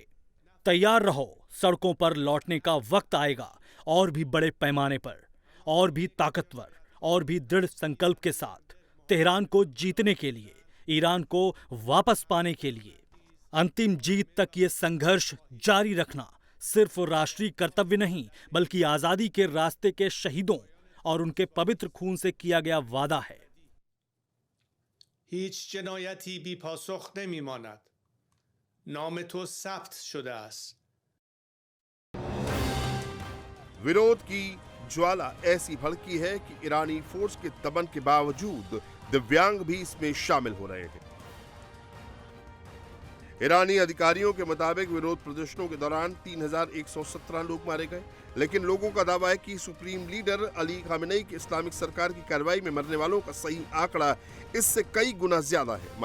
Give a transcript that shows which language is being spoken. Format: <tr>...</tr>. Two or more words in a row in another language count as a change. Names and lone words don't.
<hi>तैयार रहो, सड़कों पर लौटने का वक्त आएगा, और भी बड़े पैमाने पर, और भी ताकतवर, और भी दृढ़ संकल्प के साथ, तेहरान को जीतने के लिए, ईरान को वापस पाने के लिए। अंतिम जीत तक ये संघर्ष जारी रखना सिर्फ राष्ट्रीय कर्तव्य नहीं, बल्कि आजादी के रास्ते के शहीदों और उनके पवित्र खून से किया गया वादा है।</hi> <fa>هیچ جنایتی بی پاسخ نمیماند. نام تو ثبت شده است.</fa> <hi>विरोध की ज्वाला ऐसी भड़की है कि ईरानी फोर्स के दमन के बावजूद दिव्यांग भी इसमें शामिल हो रहे हैं। ईरानी अधिकारियों के मुताबिक विरोध प्रदर्शनों के दौरान 3117 लोग मारे गए, लेकिन लोगों का दावा है कि</hi> <en>supreme leader</en> <hi>अली खामेनेई की इस्लामिक सरकार की कार्रवाई में मरने वालों का सही आंकड़ा इससे कई गुना ज्यादा है।</hi>